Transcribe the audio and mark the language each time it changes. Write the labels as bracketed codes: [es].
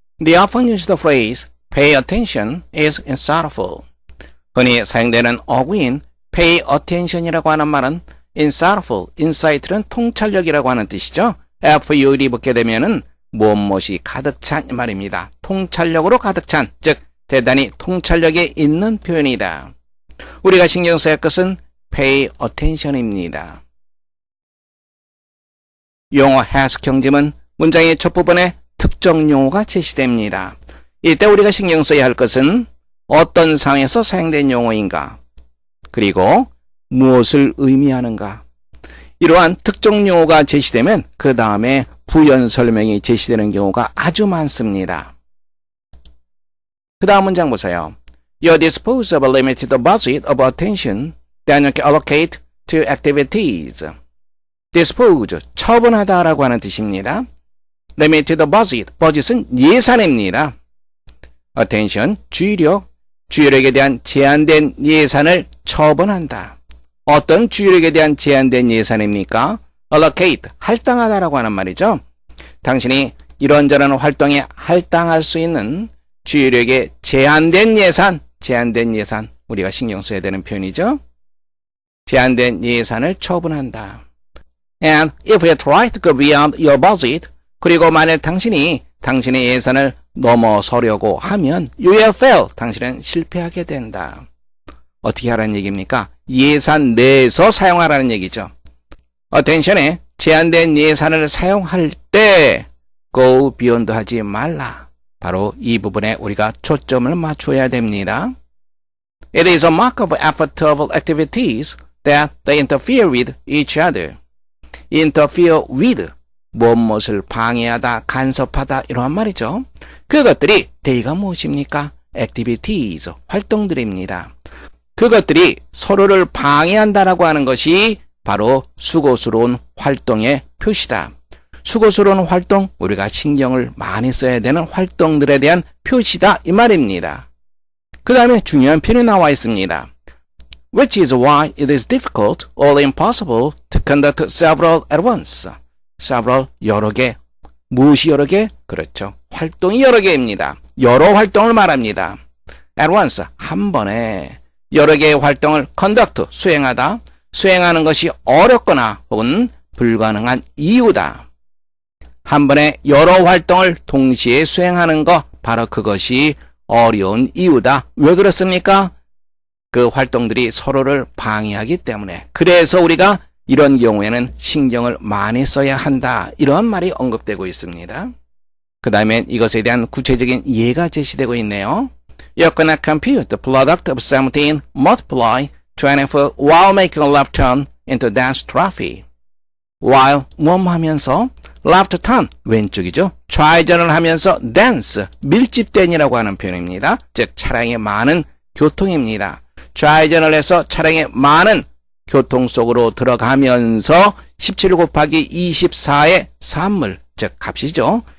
[en] The often used phrase pay attention is insightful. [ko] 흔히 사용되는 어구인 pay attention이라고 하는 말은 insightful, insight는 통찰력이라고 하는 뜻이죠. FUD 붙게 되면은 무엇이 가득 찬 말입니다. 통찰력으로 가득 찬, 즉 대단히 통찰력이 있는 표현이다. 우리가 신경 써야 할 것은 pay attention입니다. 용어 해석형 지문 문장의 첫 부분에 특정 용어가 제시됩니다. 이때 우리가 신경 써야 할 것은 어떤 상황에서 사용된 용어인가, 그리고 무엇을 의미하는가. 이러한 특정 용어가 제시되면 그 다음에 부연 설명이 제시되는 경우가 아주 많습니다. 그 다음 문장 보세요. [en] You dispose of a limited budget of attention that you can allocate to activities. [ko] dispose, 처분하다라고 하는 뜻입니다. limited budget, budget은 예산입니다. attention, 주의력에 대한 제한된 예산을 처분한다. 어떤 주의력에 대한 제한된 예산입니까? allocate, 할당하다라고 하는 말이죠. 당신이 이런저런 활동에 할당할 수 있는 주의력의 제한된 예산, 우리가 신경 써야 되는 표현이죠. 제한된 예산을 처분한다. [en] And if you try to go beyond your budget, [ko] 그리고 만일 당신이 당신의 예산을 넘어서려고 하면 [en] you will fail, [ko] 당신은 실패하게 된다. 어떻게 하라는 얘기입니까? 예산 내에서 사용하라는 얘기죠. attention에 제한된 예산을 사용할 때 go beyond 하지 말라. 바로 이 부분에 우리가 초점을 맞춰야 됩니다. [en] It is a mark of effort of activities that they interfere with each other. [ko] interfere with, 무엇을 방해하다, 간섭하다 이러한 말이죠. 그것들이 they가 무엇입니까? activities, 활동들입니다. 그것들이 서로를 방해한다라고 하는 것이 바로 수고스러운 활동의 표시다. 수고스러운 활동, 우리가 신경을 많이 써야 되는 활동들에 대한 표시다 이 말입니다. 그 다음에 중요한 표현이 나와 있습니다. [en] Which is why it is difficult or impossible to conduct several at once. [ko] several, 여러 개. 무엇이 여러 개? 그렇죠. 활동이 여러 개입니다. 여러 활동을 말합니다. at once, 한 번에 여러 개의 활동을 conduct, 수행하다. 수행하는 것이 어렵거나 혹은 불가능한 이유다. 한 번에 여러 활동을 동시에 수행하는 것, 바로 그것이 어려운 이유다. 왜 그렇습니까? 그 활동들이 서로를 방해하기 때문에. 그래서 우리가 이런 경우에는 신경을 많이 써야 한다. 이런 말이 언급되고 있습니다. 그 다음에 이것에 대한 구체적인 예가 제시되고 있네요. [en] You cannot compute the product of 17 multiply 24 while making a left turn into dense traffic. [ko] while 뭐뭐 하면서 left turn, 왼쪽이죠. 좌회전을 하면서 dense, 밀집된이라고 하는 표현입니다. 즉 차량이 많은 교통입니다. 좌회전을 해서 차량이 많은 교통 속으로 들어가면서 17 곱하기 24의 산물, 즉 값이죠.